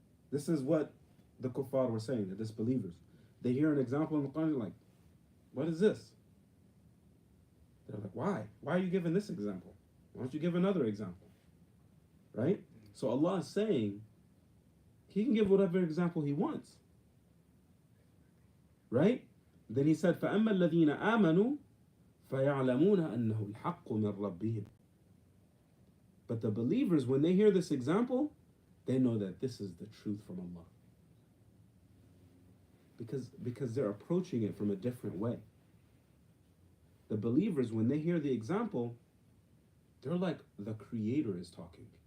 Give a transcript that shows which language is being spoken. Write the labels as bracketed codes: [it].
[en] This is what the kuffar were saying, the disbelievers. They hear an example in the Quran, like, "What is this?" They're like, "Why? Why are you giving this example? Why don't you give another example?" Right? So Allah is saying He can give whatever example He wants. Right? Then He said, [ar] فَأَمَّا الَّذِينَ آمَنُوا فَيَعْلَمُونَ أَنَّهُ الْحَقُّ مِنْ رَبِّهِمْ. [en] But the believers, when they hear this example, they know that this is the truth from Allah. Because they're approaching it from a different way. The believers, when they hear the example, they're like, the Creator is talking.